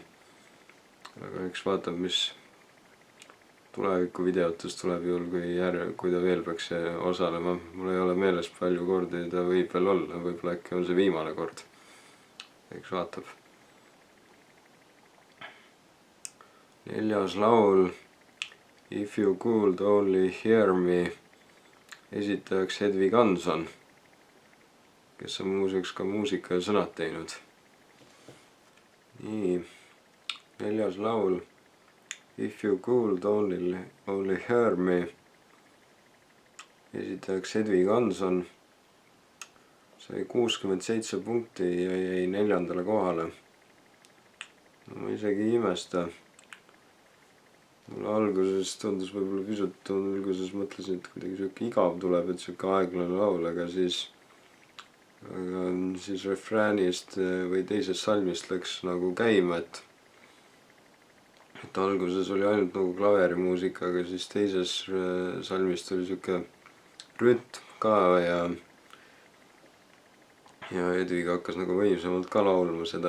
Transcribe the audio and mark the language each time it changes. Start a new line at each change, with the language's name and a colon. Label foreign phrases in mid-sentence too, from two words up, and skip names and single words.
Estonian: aga eks vaatab, mis tulevikuvideotes tuleb juhul, kui ta veel peaks osalema. mul ei ole meeles, palju kordi ta võib veel olla, võib-olla äkki on see viimane kord. eks vaatab. 4. laul If you could only hear me, esitajaks Hedvig Hanson, kes on muuseas ka muusika ja sõnad teinud. nii, 4. laul If you could only hear me, esitajaks Hedvig Hanson, sai 67 punkti ja jäi 4. kohale. no ma isegi ei imesta. mulle alguses tundus võib-olla pisut, alguses mõtlesin, et kuidagi siuke igav tuleb, et siuke aeglane laul, aga siis refräänist või teisest salmist läks nagu käima, et alguses oli ainult nagu klaverimuusika, aga siis teises salmist oli siuke rütm ka ja Hedvig hakkas nagu võimsamalt ka laulma seda.